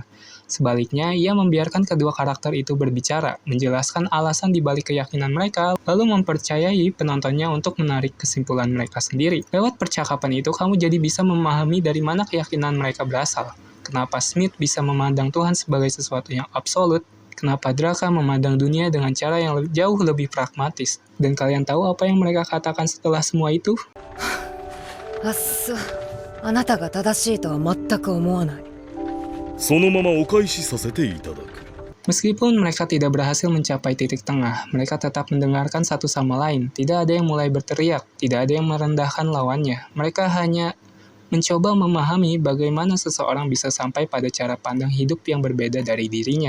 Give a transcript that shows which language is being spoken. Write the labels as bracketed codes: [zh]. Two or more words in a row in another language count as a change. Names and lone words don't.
[id] Sebaliknya, ia membiarkan kedua karakter itu berbicara, menjelaskan alasan di balik keyakinan mereka, lalu mempercayai penontonnya untuk menarik kesimpulan mereka sendiri. Lewat percakapan itu, kamu jadi bisa memahami dari mana keyakinan mereka berasal. Kenapa Smith bisa memandang Tuhan sebagai sesuatu yang absolut, kenapa Draka memandang dunia dengan cara yang jauh lebih pragmatis. Dan kalian tahu apa yang mereka katakan setelah semua itu? [ja] あっそ、あなたが正しいとは全く思わない。そのままお返しさせていただく。 [id] Meskipun mereka tidak berhasil mencapai titik tengah, mereka tetap mendengarkan satu sama lain. Tidak ada yang mulai berteriak, tidak ada yang merendahkan lawannya. Mereka hanya mencoba memahami bagaimana seseorang bisa sampai pada cara pandang hidup yang berbeda dari dirinya.